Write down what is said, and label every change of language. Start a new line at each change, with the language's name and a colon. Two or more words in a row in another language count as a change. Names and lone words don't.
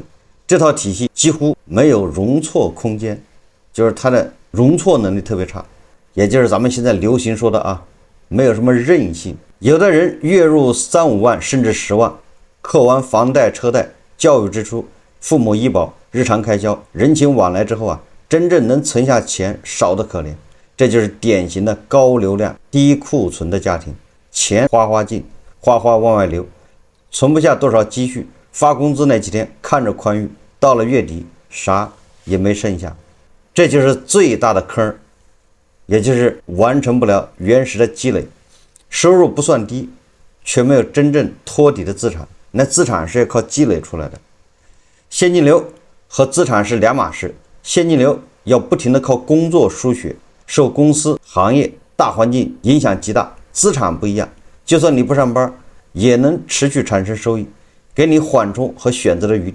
Chinese: 這套體系幾乎沒有容錯空間，就是它的容錯能力特別差，也就是咱們現在流行說的沒有什麼韌性。有的人月入3-5萬甚至10萬，扣完房貸、車貸、教育支出、父母醫保、日常開銷、人情往來之後真正能存下錢少得可憐。這就是典型的高流量、低庫存的家庭，錢哗進，哗往外流，存不下多少积蓄，發工資那幾天看着寬裕，到了月底啥也沒剩下，這就是最大的坑，也就是完成不了原始的積累。收入不算低，卻沒有真正托底的資產，那資產是要靠積累出來的。現金流和資產是兩碼事，現金流要不停地靠工作輸血，受公司、行業、大環境影響極大。資產不一樣，就算你不上班，也能持續產生收益，給你緩衝和選擇的餘地。